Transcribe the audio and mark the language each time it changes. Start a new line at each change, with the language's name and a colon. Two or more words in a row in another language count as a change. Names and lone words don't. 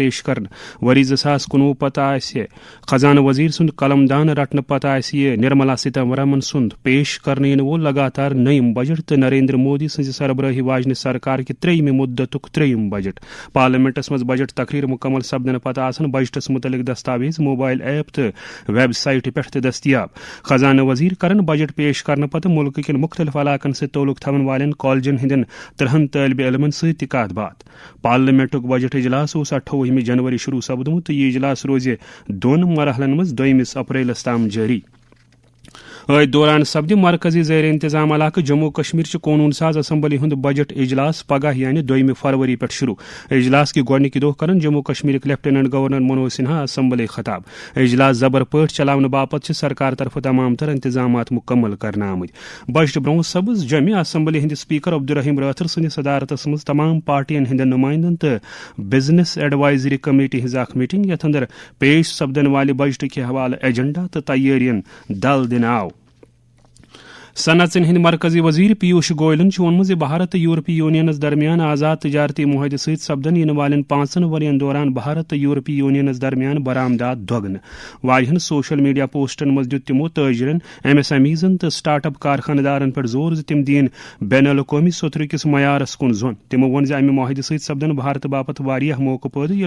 Kashmiri: پیش کرنے وری 2019 پتہ خزانہ وزیر سند قلم دان رٹنے پتہ یہ نرملا سیتارمن سند پیش کرنے وول لگاتار نیم بجٹ تو نریندر مودی سز سربراہی واجنہ سرکار کہ 3 مدتک 3 بجٹ پارلیمنٹس مز بجٹ تقریر مکمل سپدن پتہ آسن بجٹس متعلق دستاویز
English: mobile app
Kashmiri: تو ویب سائٹ پہ دستیاب خزانہ وزیر کرن بجٹ پیش کرنے پتہ ملک کن مختلف علاقن سے تعلق تھون والن کالجن ہندین 13 طالب علمن ست کت بات پارلیمنٹک بجٹ اجلاس 28 جنوری شروع سپدمت تو یہ اجلاس روز 2 مرحلن مز 2 اپریلس تام جاری ات دوران سپد مرکزی زیر انتظام علاقہ جموں کشمیر قانون ساز اسمبلی ہند بجٹ اجلاس پگہ یعنی 2 فروری پہ شروع اجلاس کی گۄڈنِکہِ دۄہ کرن جموں کشمیر لیفٹیننٹ گورنر منوج سنہا اسمبلی خطاب اجلاس زبر پٲٹھۍ چلاونہٕ باپت سرکار طرف تمام تر انتظامات مکمل کرنہٕ آمٕتۍ بجٹ برونٛہہ سپٕز جمع اسمبلی ہند سپیکر عبدالرحیم رٲتھر سندس صدارتس مز تمام پارٹین ہندین نمائندن تو بزنس ایڈوائزری کمیٹی ہز اخ میٹنگ یتھ اندر پیش سپدن والہ بجٹ کے حوالہ ایجنڈا تو تیارین دل دنہٕ آو صنعتن ہند مرکزی وزیر پیوش گوئلن وونمت بھارت تو یورپی یونین درمیان آزاد تجارتی معاہدہ ست سپدن ین والن 5 ورین دوران بھارت تو یورپی یونین درمیان برآمدات دگن واریاہن
English: social media
Kashmiri: پوسٹن مز دت تمو تاجرن MSMEزن تو سٹارٹ اپ کارخانہ دارن پہ زور تم دین بین الاقوامی سوتھر کس معیارس کن زون تمو وون امہ معاہدہ ست سپدن بھارت باپت واریاہ موقع پٲدٕ ییٚلہِ